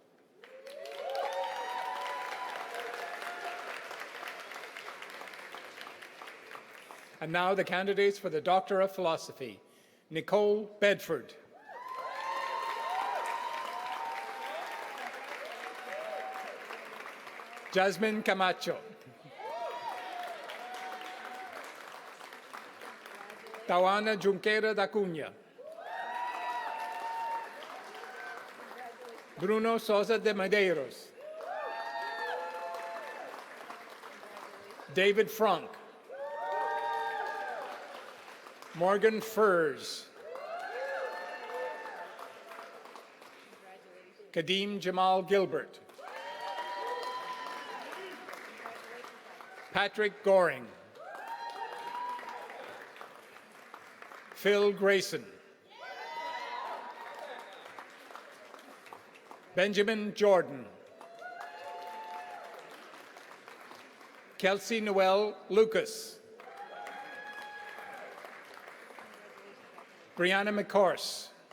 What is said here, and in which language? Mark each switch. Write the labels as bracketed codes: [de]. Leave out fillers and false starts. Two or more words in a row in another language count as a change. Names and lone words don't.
[en] And now the candidates for the Doctor of Philosophy. Nicole Bedford, Jasmine Camacho, Tawana Junqueira da Cunha, Bruno Sousa de Medeiros, David Frank, Morgan Furs, Kadeem Jamal Gilbert, Patrick Goring, Phil Grayson, Benjamin Jordan, Kelsey Noel Lucas, Brianna McCourse,